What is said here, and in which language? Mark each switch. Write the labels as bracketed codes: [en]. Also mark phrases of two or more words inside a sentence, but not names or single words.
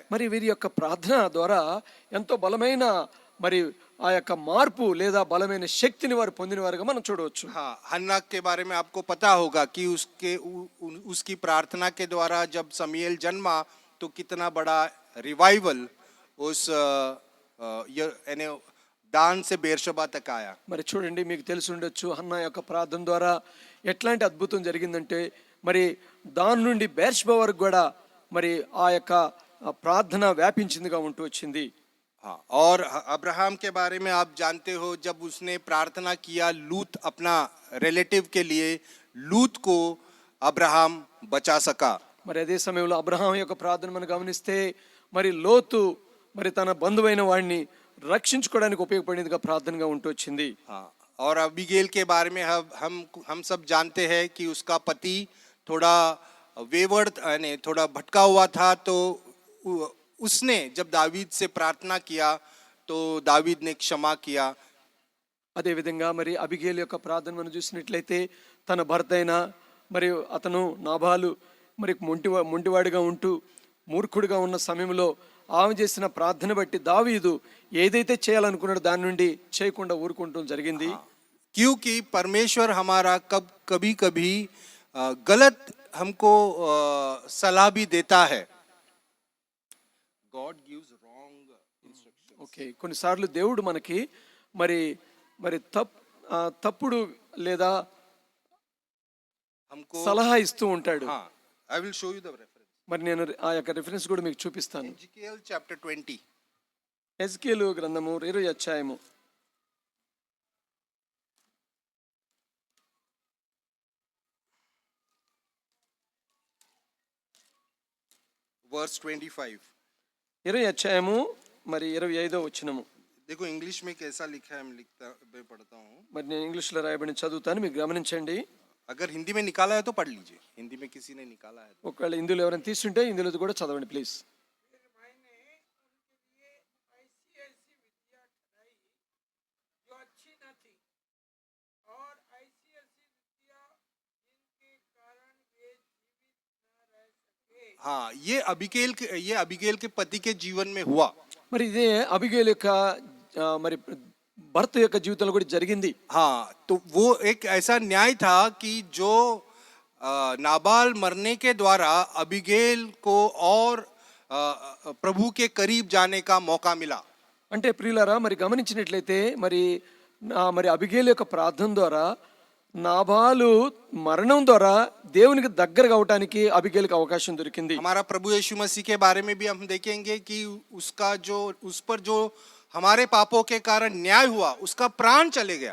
[te] మరి వీరి యొక్క ప్రార్థన ద్వారా ఎంతో బలమైన మరి ఆ యొక్క మార్పు లేదా బలమైన శక్తిని వారు పొందిన వారుగా మనం చూడవచ్చు. [hi] हाँ, हन्ना के बारे में आपको पता होगा कि उसकी प्रार्थना के द्वारा जब समूएल जन्मा तो कितना बड़ा रिवाइवल उस यानी दान से बेर्शबा तक आया। [te] మరి చూడండి, మీకు తెలిసి ఉండొచ్చు హన్నా యొక్క ప్రార్థన ద్వారా ఎట్లాంటి అద్భుతం జరిగిందంటే మరి దాని నుండి బేర్షబా వరకు కూడా మరి ఆ యొక్క ప్రార్థన వ్యాపించిందిగా ఉంటూ వచ్చింది. [hi] हाँ, और अब्राहम के बारे में आप जानते हो, जब उसने प्रार्थना किया लूत अपना रिलेटिव के लिए, लूत को अब्राहम बचा सका। [te] మరి అదే సమయంలో అబ్రహాం యొక్క ప్రార్థన మనం గమనిస్తే మరి లోతు మరి తన బంధువైన వాడిని రక్షించుకోవడానికి ఉపయోగపడేదిగా ప్రార్థనగా ఉంటూ వచ్చింది. [hi] हाँ, और अबीगेल के बारे में हम सब जानते हैं कि उसका पति थोड़ा वेवर्ड यानी थोड़ा भटका हुआ था, तो उसने जब दावीद से प्रार्थना किया तो दावीद ने क्षमा किया। [te] అదే విధంగా మరి అబిగేలు యొక్క ప్రార్థన మనం చూసినట్లయితే తన భర్త అయిన మరి అతను నాబాలు మరి మొంటివాడిగా ఉంటూ మూర్ఖుడిగా ఉన్న సమయంలో ఆమె చేసిన ప్రార్థన బట్టి దావీదు ఏదైతే చేయాలనుకున్నాడో దాని నుండి చేయకుండా ఊరుకుంటూ జరిగింది. [hi] क्योंकि परमेश्वर हमारा कभी कभी गलत हमको सलाह भी देता है। [en] God gives wrong instructions. [te] ఓకే, కొన్నిసార్లు దేవుడు మనకి మరి మరి తప్పుడు లేదా हमको సలహా ఇస్తూ ఉంటాడు. हाँ, [en] I will show you the reference. [te] మరి నేను ఆ యొక్క రిఫరెన్స్ కూడా మీకు చూపిస్తాను. [en] Ezekiel chapter 20. [te] ఎజ్కేలు గ్రంథము 20 అధ్యాయము [en] verse 25. [te] 20 అధ్యాయము మరి 25వ వచనము. [hi] देखो इंग्लिश में कैसा लिखा है, मैं पढ़ता हूँ। [te] మరి నేను ఇంగ్లీష్లో రాయబడిన చదువుతాను, మీకు గమనించండి. [hi] अगर हिंदी में निकाला है तो पढ़ लीजिए, हिंदी में किसी ने निकाला है तो। [te] ఒకవేళ ఇందులో ఎవరైనా తీసుంటే ఇందులో కూడా చదవండి ప్లీజ్. [hi] हाँ, ये अबीगेल के पति के जीवन में हुआ। [te] మరి ఇదే అబిగేలు యొక్క మరి భర్త యొక్క జీవితంలో కూడా జరిగింది. [hi] हाँ, तो वो एक ऐसा न्याय था कि जो नाबाल मरने के द्वारा अबीगेल को और प्रभु के करीब जाने का मौका मिला। [te] అంటే ప్రియులారా, మరి గమనించినట్లయితే మరి మరి అబిగేలు యొక్క ప్రార్థన ద్వారా నాబాలు మరణం ద్వారా దేవునికి దగ్గర అవటానికి అబిగేలుకి అవకాశం దొరికింది. [hi] हमारा प्रभु यीशु मसीह के बारे में भी हम देखेंगे कि उसका जो उस पर जो हमारे पापों के कारण न्याय हुआ, उसका प्राण चले गया।